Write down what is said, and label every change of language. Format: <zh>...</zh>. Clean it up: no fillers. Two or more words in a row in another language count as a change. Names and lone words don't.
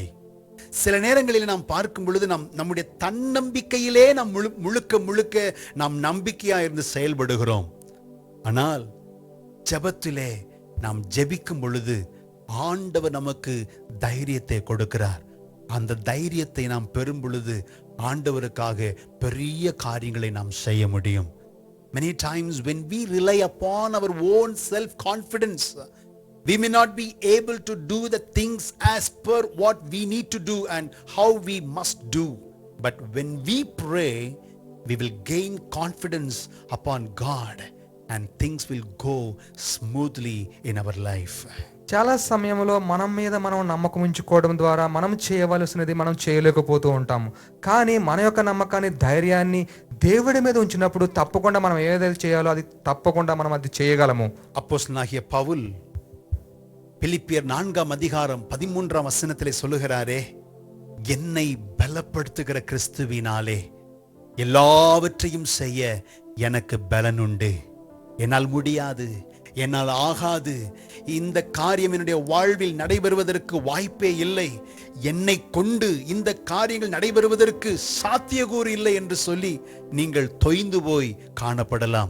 <ta>சில நேரங்களில் நாம் பார்க்கும் பொழுது நம்முடைய தன்னம்பிக்கையிலே நாம் முழுக்க நாம் நம்பிக்கையா இருந்து செயல்படுகிறோம். ஆனால் ஜெபத்திலே நாம் ஜெபிக்கும் பொழுது ஆண்டவர் நமக்கு தைரியத்தை கொடுக்கிறார். அந்த தைரியத்தை நாம் பெறும் பொழுது ஆண்டவருக்காக பெரிய காரியங்களை நாம் செய்ய முடியும்.</ta> <en>Many times when we rely upon our own self-confidence, we may not be able to do the things as per what we need to do and how we must do. But when we pray, we will gain confidence upon God and things will go smoothly in our life.</en> <te>చాలా సమయంలో మనం మీద మనం నమ్మకం ఉంచుకోవడం ద్వారా మనం చేయవలసినది మనం చేయలేకపోతూ ఉంటాము. కానీ మన యొక్క నమ్మకాన్ని ధైర్యాన్ని దేవుడి మీద ఉంచినప్పుడు తప్పకుండా మనం ఏదైతే చేయాలో అది తప్పకుండా మనం అది చేయగలము.</te> <ta>அப்போஸ்தலனாகிய பவுல் பிலிப்பியர் 4:13 சொல்லுகிறாரே, என்னை பலப்படுத்துகிற கிறிஸ்துவினாலே எல்லாவற்றையும் செய்ய எனக்கு பலன் உண்டு. என்னால் முடியாது, என்னால் ஆகாது, இந்த காரியம் என்னுடைய வாழ்வில் நடைபெறுவதற்கு வாய்ப்பே இல்லை, என்னை கொண்டு இந்த காரியங்கள் நடைபெறுவதற்கு சாத்தியக்கூறு இல்லை என்று சொல்லி நீங்கள் தொய்ந்து போய் காணப்படலாம்.</ta>